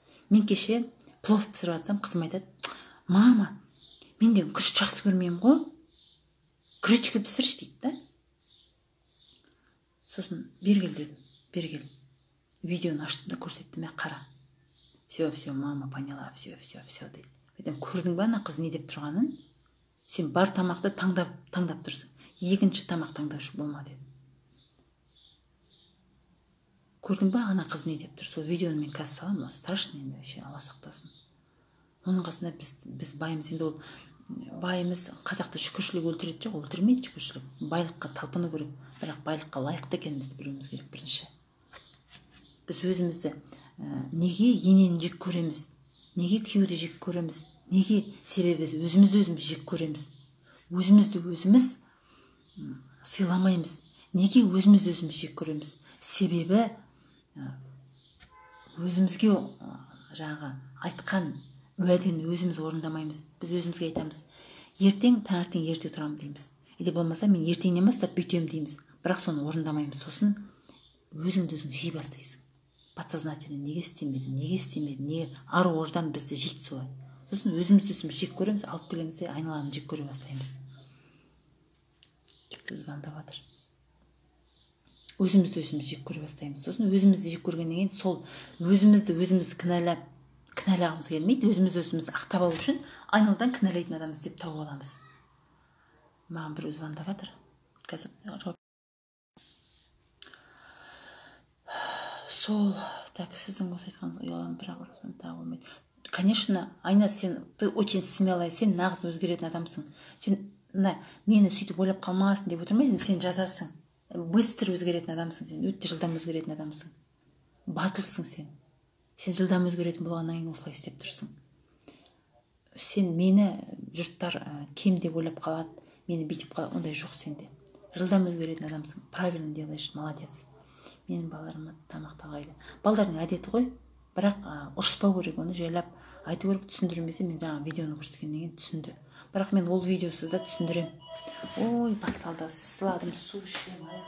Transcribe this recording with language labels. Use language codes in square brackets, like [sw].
[kk] Мен кеше плов пісіріп жатсам, қызым айтады: мама, мен де күріш жақсы көрмеймін ғой, гречка пісірші дейді да. Сосын бергел дедім, бергел. Видеоны аштым да көрсеттім, қара. [ru] Все, мама поняла, все [kk] дейді. Мен көрдің ба ана қыз не деп тұрғанын? Сен бар тамақты таңдап тұрсың. Екінші тамақ таңдаушы болма деді. Көрдің ба ана қыз не деп тұр? Сол видеоны мен қазір саламын, страшно енді, вообще Алла сақтасын. Оның қасында біз байымыз, енді ол байымыз қазақты шүкіршілік өлтіреді жоқ, өлтірмейді шүкіршілік. Байлыққа талпыну керек, бірақ байлыққа лайықты екенімізді білуіміз керек бірінші. Біз өзімізді неге енені жек көреміз? Неге күйеуді жек көреміз? Неге? Себебі біз өзіміз жек көреміз. Өзімізді өзіміз сыйламаймыз. Неге өзіміз жек көреміз? Себебі өзімізге жаңағы айтқан уәдені өзіміз орындамаймыз. Біз өзімізге айтамыз: ертең таңертең ерте тұрамын дейміз. Или болмаса мен ертеңнен бастап бүйтемін дейміз. Бірақ соны орындамаймыз. Сосын өзіңді өзің жей бастайсың. Подсознательно неге істемедім, неге ар ождан бізді жейді солай. Сосын өзіміз жек көреміз, алып келеміз де айналаны жек көре бастаймыз. Звондап жатыр. Өзімізді жек көре бастаймыз. Сосын өзімізді жек көргеннен кейін сол өзіміз кінәлағымыз келмейді. Өзіміз ақтап алу үшін айналдан кінәлайтын адам іздеп тауып аламыз. Маған бір звондап жатыр. Қазір сол, так, сіздің осы айтқаныңыз ұяламын, бірақ ұрысым тағы болмайды. [ru] Конечно, Айна, ты очень смелая, [kk] сен нағыз өзгеретін адамсың. Сен мені сөйтіп ойлап қалмасын деп отырмайсың, сен жазасың. Быстро өзгеретін адамсың, сен өте жылдам өзгеретін адамсың. Батылсың сен. Сен жылдам өзгеретін болғаннан кейін осылай істеп тұрсың. Сен мені жұрттар кем деп ойлап қалады, мені бүйтіп қалады, ондай жоқ сенде. Жылдам өзгеретін адамсың, [ru] правильно делаешь, молодец. [kk] Менің балаларыма тамақ тағайды. Балалардың әдеті ғой, бірақ ұрыспау керек, оны жайлап айту керек, түсіндірмесе, мен жаңа видеоны көрсеткеннен кейін түсінді. Бірақ мен ол видеосыз да түсіндірем. Ой, басталды, сыладым, су ішем.